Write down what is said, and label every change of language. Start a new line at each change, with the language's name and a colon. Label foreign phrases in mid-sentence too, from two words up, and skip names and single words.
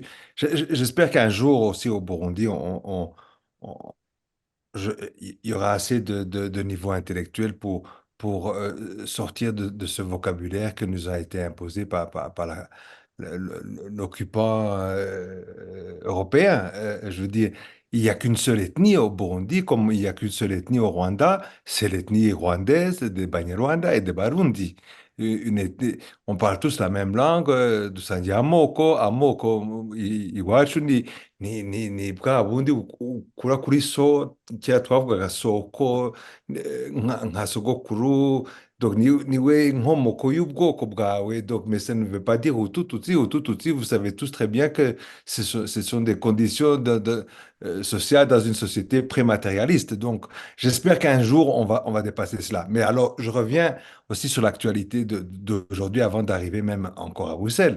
French: J'espère qu'un jour aussi au Burundi, on- il y aura assez de niveau intellectuel pour sortir de ce vocabulaire que nous a été imposé par l'occupant européen. Je veux dire, il n'y a qu'une seule ethnie au Burundi, comme il n'y a qu'une seule ethnie au Rwanda, c'est l'ethnie rwandaise des Banyarwanda et des Barundi. On parle tous la même langue,
Kinyarwanda: dusangiye amoko iwacu ni bwa bundi ukura kuri so, kera twavugaga soko, nka sogokuru, donc niwe nkomoko y'ubwoko bwawe,
French: donc mais ça ne veut pas dire Hutu Tutsi, vous savez tous très bien que ce sont des conditions sociales dans une société prématérialiste. Donc j'espère qu'un jour on va dépasser cela. Mais alors je reviens aussi sur l'actualité d'aujourd'hui avant d'arriver même encore à Bruxelles.